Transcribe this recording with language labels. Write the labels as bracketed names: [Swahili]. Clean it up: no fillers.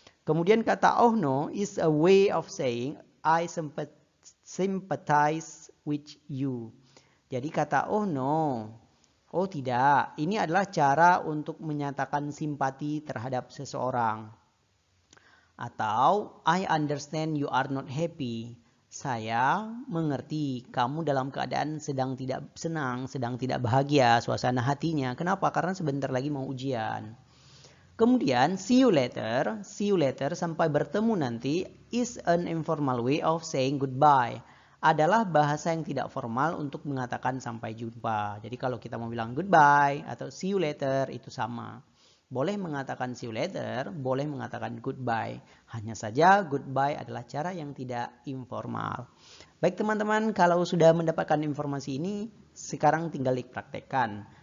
[Indonesian] Kemudian kata [English] oh no is a way of saying I sympathize with you. [Indonesian] Jadi kata oh no, oh tidak, ini adalah cara untuk menyatakan simpati terhadap seseorang. [English] Atau I understand you are not happy. [Indonesian] Saya mengerti kamu dalam keadaan sedang tidak senang, sedang tidak bahagia suasana hatinya. Kenapa? Karena sebentar lagi mau ujian. [English] Kemudian see you later [Indonesian] sampai bertemu nanti [English] is an informal way of saying goodbye. [Indonesian] Adalah bahasa yang tidak formal untuk mengatakan sampai jumpa. Jadi kalau kita mau bilang goodbye atau see you later itu sama. Boleh mengatakan see you later, boleh mengatakan goodbye. Hanya saja goodbye adalah cara yang tidak informal. Baik teman-teman, kalau sudah mendapatkan informasi ini, sekarang tinggal dipraktekkan.